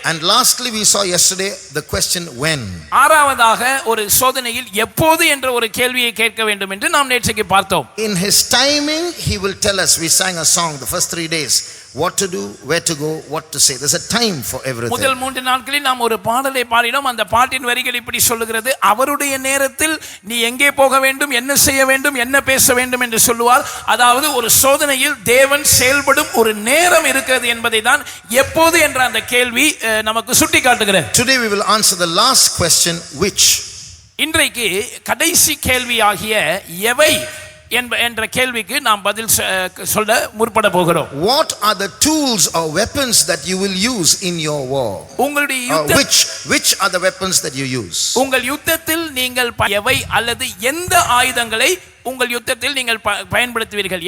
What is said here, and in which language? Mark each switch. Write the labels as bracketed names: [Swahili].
[English] And lastly, we saw yesterday the question when. [Tamil] ஆறாவதாக, ஒரு சோதனையில் எப்போது என்ற ஒரு கேள்வியை கேட்க வேண்டும் என்று நாம் நேற்றைக்கு பார்த்தோம். [English] In his timing, he will tell us. We sang a song the first 3 days. What to do, where to go, what to say. There's a time for everything. [Tamil] முதல் 3 நாட்களில் நாம் ஒரு பாடலை பாடினோம். அந்த பாட்டின் வரிகள் இப்படி சொல்லுகிறது, அவருடைய நேரத்தில் நீ எங்கே போக வேண்டும், என்ன செய்ய வேண்டும், என்ன பேச வேண்டும் என்று சொல்லுவார். அதாவது ஒரு சோதனையில் தேவன் செயல்படும் ஒரு நேரம் இருக்கிறது என்பதை தான் எப்போது என்ற அந்த கேள்வி நமக்கு சுட்டி காட்டுகிறது. [English] Today we will answer the last question, which. [Tamil] இன்றைக்கு கடைசி கேள்வியாகிய எவை என்ற கேள்விக்கு நாம் பதில் சொல்ல முற்பட போகிறோம். [English] What are the tools or weapons that you will use in your war? [Tamil] உங்களுடைய [English] which are the weapons that you use? [Tamil] உங்கள் யுத்தத்தில் நீங்கள் எவை அல்லது எந்த ஆயுதங்களை உங்கள் யுத்தத்தில் நீங்கள் பயன்படுத்துவீர்கள்?